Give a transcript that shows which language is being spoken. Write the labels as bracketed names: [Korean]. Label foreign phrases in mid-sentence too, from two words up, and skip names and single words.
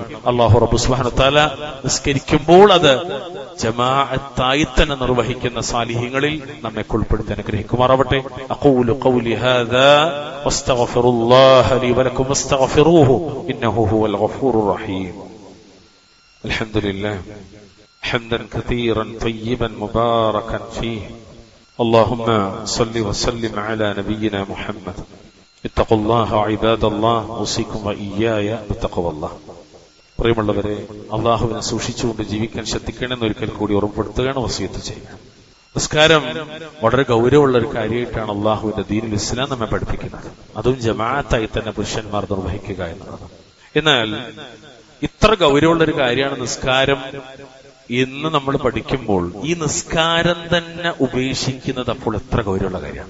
[Malayalam] അല്ലാഹു റബ്ബ് [Arabic] سبحانه وتعالى [Malayalam] നിസ്കരിക്കുമ്പോൾ അത് ജമാഅത്തായി തന്നെ നിർവഹിക്കുന്ന സാലിഹീങ്ങളിൽ നമ്മെ ഉൾപ്പെടുത്തി അനുഗ്രഹിക്കുമാറാവട്ടെ. [Arabic] أقول قولي هذا وأستغفر الله لي ولكم واستغفروه إنه هو الغفور الرحيم. الحمد لله حمدا كثيرا طيبا مباركا فيه. اللهم صل وسلم على نبينا محمد. اتقوا الله عباد الله، اوصيكم واياي بتقوى الله. [Malayalam] പ്രിയമുള്ളവരെ, അള്ളാഹുവിനെ സൂക്ഷിച്ചുകൊണ്ട് ജീവിക്കാൻ ശ്രദ്ധിക്കണമെന്ന് ഒരിക്കൽ കൂടി ഓർമ്മപ്പെടുത്തുകയാണ്, വസിയത്ത് ചെയ്യുക. നിസ്കാരം വളരെ ഗൗരവമുള്ള ഒരു കാര്യമായിട്ടാണ് അള്ളാഹുവിന്റെ [Arabic] دين الإسلام [Malayalam] നമ്മെ പഠിപ്പിക്കുന്നത്. അതും ജമാഅത്തായി തന്നെ പുരുഷന്മാർ നിർവഹിക്കുക എന്നുള്ളത്. എന്നാൽ ഇത്ര ഗൗരവമുള്ള ഒരു കാര്യമാണ് നിസ്കാരം എന്ന് നമ്മൾ പഠിക്കുമ്പോൾ ഈ നിസ്കാരം തന്നെ ഉപേക്ഷിക്കുന്നത് അപ്പോൾ എത്ര ഗൗരവമുള്ള കാര്യമാണ്.